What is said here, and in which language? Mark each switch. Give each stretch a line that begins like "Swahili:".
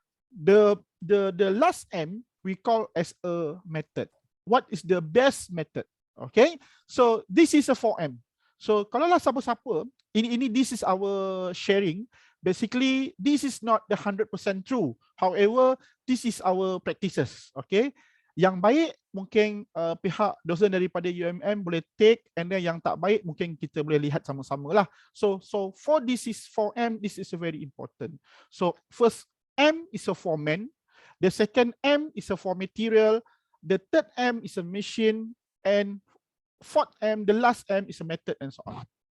English: The last M we call as a method. What is the best method? Okay, so this is a 4M. So
Malay: kalau lah siapa-siapa, ini
English: this is our sharing. Basically, this is not the 100% true. However, this is our practices.
Malay: Okay, yang baik mungkin pihak dosen daripada UMM boleh take, and then yang tak baik mungkin kita boleh lihat sama-sama lah.
English: So for this is 4M, this is very important. So first M is a for man, the second M is a for material, the third M is a machine, and fourth M, the last M is a method, and so on.